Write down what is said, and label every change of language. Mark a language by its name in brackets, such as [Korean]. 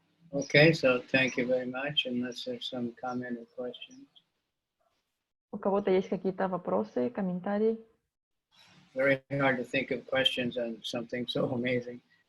[English] Okay, so thank you very much, unless there's some comment or question. [Russian] У кого-то есть какие-то вопросы, комментарии? [English] Very hard to think of questions on something so amazing.